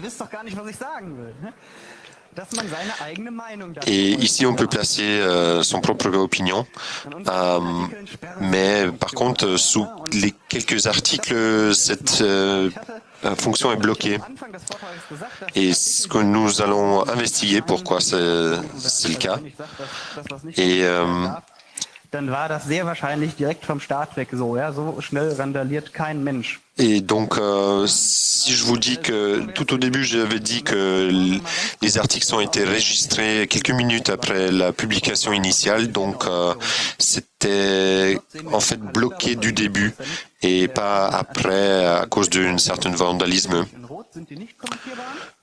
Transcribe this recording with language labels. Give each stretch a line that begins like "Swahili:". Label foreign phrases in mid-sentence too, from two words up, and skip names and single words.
French: Et ici, on peut placer son propre opinion, mais par contre, sous les quelques articles, cette fonction est bloquée. Et ce que nous allons investiguer, pourquoi c'est le cas. Et
German: dann war das sehr wahrscheinlich direkt vom Start weg so. Ja, so schnell randaliert kein Mensch.
French: Et donc, si je vous dis que tout au début, j'avais dit que les articles ont été enregistrés quelques minutes après la publication initiale, donc c'était en fait bloqué du début et pas après à cause d'un certain vandalisme.